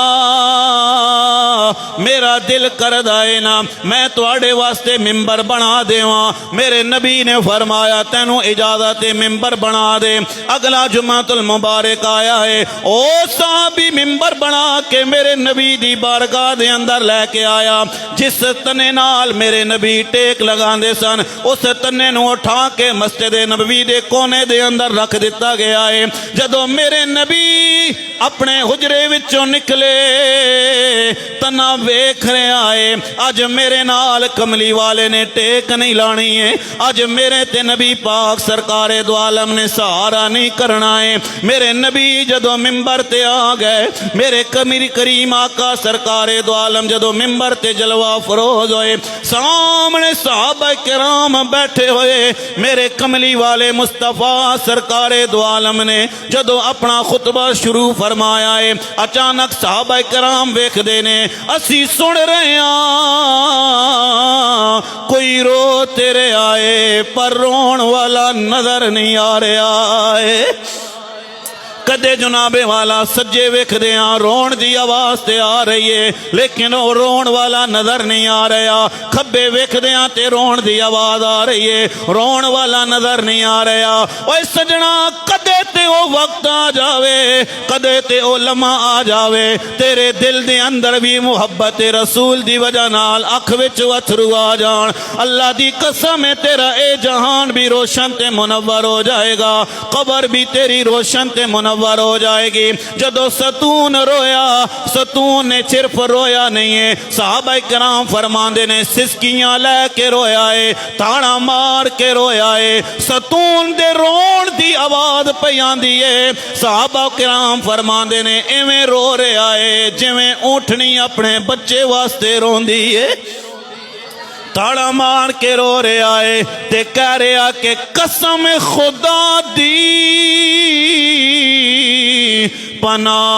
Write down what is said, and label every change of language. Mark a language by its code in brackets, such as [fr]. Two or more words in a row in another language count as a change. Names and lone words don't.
[pa] میرا دل کردا ہے نا میں تواڈے واسطے ممبر بنا دیواں میرے نبی نے فرمایا تینوں اجازت ممبر بنا دے اگلا جمعۃ المبارک آیا ہے او صحابی ممبر بنا کے میرے نبی دی بارگاہ دے اندر لے کے آیا جس تنے نال میرے نبی ٹیک لگاندے سن اس تنے نو اٹھا کے مسجد نبوی دے کونے دے اندر رکھ دیتا گیا ہے جدو میرے نبی اپنے حجرے وچوں نکلے تنا ویکھ رہے آئے اج میرے نال کملی والے نے ٹیک نہیں لانی ہے اج میرے تے نبی پاک سرکار دو عالم نے سہارا نہیں کرنا ہے میرے نبی جدو ممبر تے آ گئے میرے کمری کریم آقا سرکار دو عالم جدو ممبر تے جلوہ فروز ہوئے سامنے صحابہ کرام بیٹھے ہوئے میرے کملی والے مصطفیٰ سرکار دو عالم نے جدو اپنا خطبہ شروع فرمایا ہے اچانک صحابہ کرام ویکھ دینے اسی سن رہے ہیں کوئی رو تیرے آئے پر رون والا نظر نہیں آ رہا ہے کدے جناب والا سجے ویکھ دے ہاں رون دی آواز تے آ رہی ہے لیکن وہ رون والا نظر نہیں آ رہا کھبے ویکھ دے ہاں تے رون دی آواز آ رہی ہے رون والا نظر نہیں آ رہا اوے سجنا کدے تے او وقت آ جاوے کدے تے او لمحہ آ جاوے تیرے دل دے اندر بھی محبت رسول دی وجہ نال اکھ وچ اتھرو آ جان اللہ دی قسم ہے تیرا اے جہان بھی روشن تے منور ہو جائے گا قبر بھی تیری روشن تے منور ہو جائے گی جدو ستون رویا ستون نے صرف رویا نہیں ہے صحابہ کرام فرماندے نے سسکیاں لے کے رویا ہے تاڑا مار کے رویا ہے ستون دے رون دی آواز پہ آندی ہے صحابہ کرام فرماندے نے ایویں رو رہا ہے جویں اونٹنی اپنے بچے واسطے روندی ہے تاڑا مار کے رو رہا ہے تے کہہ رہا کہ قسم خدا دی پناہ